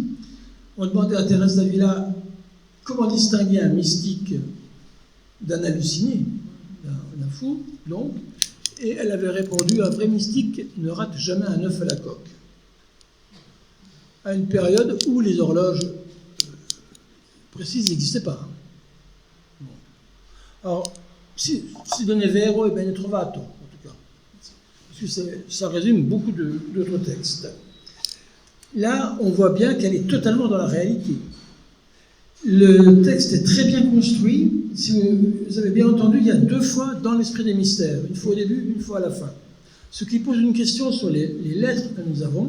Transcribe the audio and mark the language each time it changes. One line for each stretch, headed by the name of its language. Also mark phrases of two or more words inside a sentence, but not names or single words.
French: On demandait à Thérèse d'Avila comment distinguer un mystique d'un halluciné, d'un fou, donc, et elle avait répondu: un vrai mystique ne rate jamais un œuf à la coque. À une période où les horloges précises n'existaient pas. Alors,
Italian: si non è vero, è ben trovato,
French: en tout cas. Parce que ça résume beaucoup d'autres textes. Là, on voit bien qu'elle est totalement dans la réalité. Le texte est très bien construit. Si vous avez bien entendu, il y a deux fois dans l'esprit des mystères. Une fois au début, une fois à la fin. Ce qui pose une question sur les lettres que nous avons.